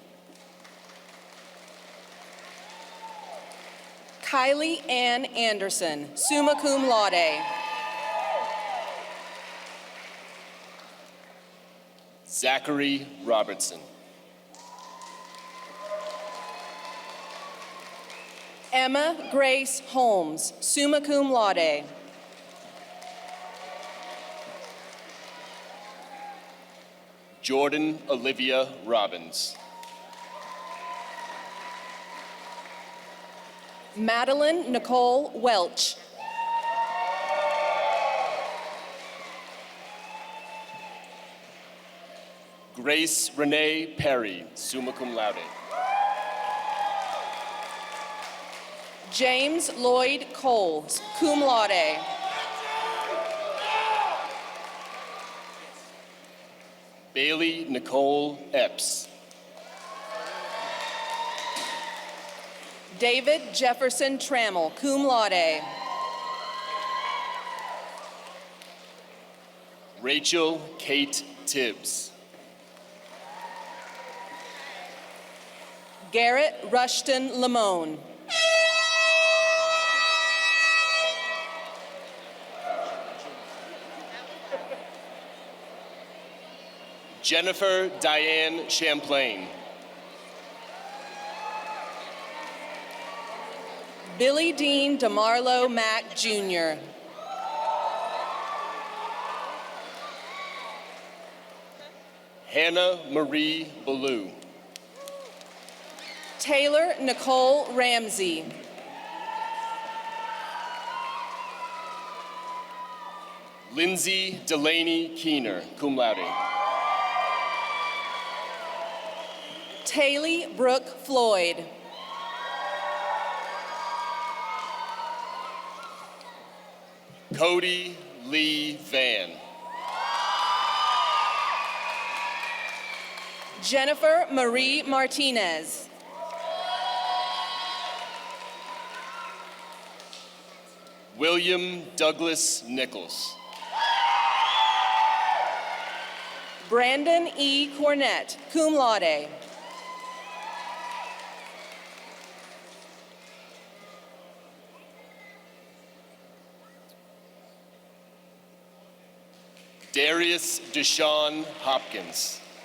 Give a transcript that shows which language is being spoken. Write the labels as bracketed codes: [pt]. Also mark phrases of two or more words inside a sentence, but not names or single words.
[en] Kylie Ann Anderson, [la] summa cum laude. [en] Zachary Robertson. Emma Grace Holmes, [la] summa cum laude. [en] Jordan Olivia Robbins. Madeline Nicole Welch. Grace Renee Perry, [la] summa cum laude. [en] James Lloyd Cole, [la] cum laude. [en] Bailey Nicole Epps. David Jefferson Trammell, [la] cum laude. [en] Rachel Kate Tibbs. Garrett Rushton Lamone. Jennifer Diane Champlain. Billy Dean DeMarlo Mack, Jr. Hannah Marie Ballou. Taylor Nicole Ramsey. Lindsay Delaney Keener, [la] cum laude. [en] Taylor Brooke Floyd. Cody Lee Van. Jennifer Marie Martinez. William Douglas Nichols. Brandon E. Cornett, [la] cum laude. [en] Darius Deshaun Hopkins.